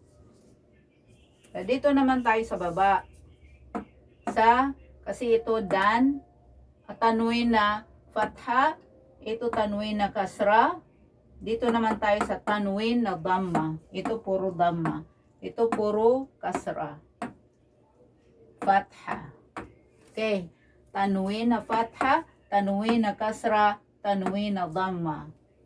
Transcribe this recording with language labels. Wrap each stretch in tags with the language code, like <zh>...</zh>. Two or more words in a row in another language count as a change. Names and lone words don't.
<tl>Dito naman tayo sa baba. Kasi ito dan, tanwin na fatha, ito tanwin na kasra. Dito naman tayo sa tanwin na dhamma. Ito puro dhamma. Ito puro kasra. Fatha. Okay. Tanwin na fatha, tanwin na kasra, tanwin na dhamma.</tl>